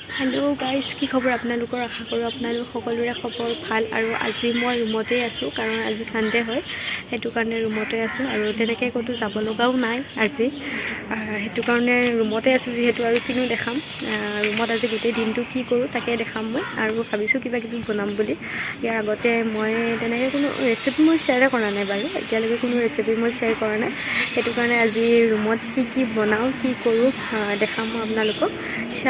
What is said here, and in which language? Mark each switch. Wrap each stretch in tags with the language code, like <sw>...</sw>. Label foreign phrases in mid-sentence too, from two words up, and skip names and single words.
<en>Hello guys</en> <as>কি খবৰ আপোনালোকৰ আশা কৰোঁ আপোনালোক সকলোৰে খবৰ ভাল আৰু আজি মই ৰুমতে আছো কাৰণ আজি সানডে হয় হেতু কাৰণে ৰুমতে আছো আৰু তেনেকৈ কতো যাব লগাও নাই আজি হেতু কাৰণে ৰুমতে আছো যেহেতু আৰু কিনো দেখাম ৰুমত আজি গোটেই দিনটো কি কৰো তাকে দেখাম মই আৰু ভাবিছো কিবা কিবি বনাম বুলি ইয়াৰ আগতে মই তেনেকৈ কোনো ৰেচিপি মই শ্বেয়াৰ কৰা নাই বাৰু এতিয়ালৈকে কোনো ৰেচিপি মই শ্বেয়াৰ কৰা নাই হেতু কাৰণে আজি ৰুমত কি বনাও কি কৰো দেখাম মই আপোনালোকক শ্বেয়াৰ</as>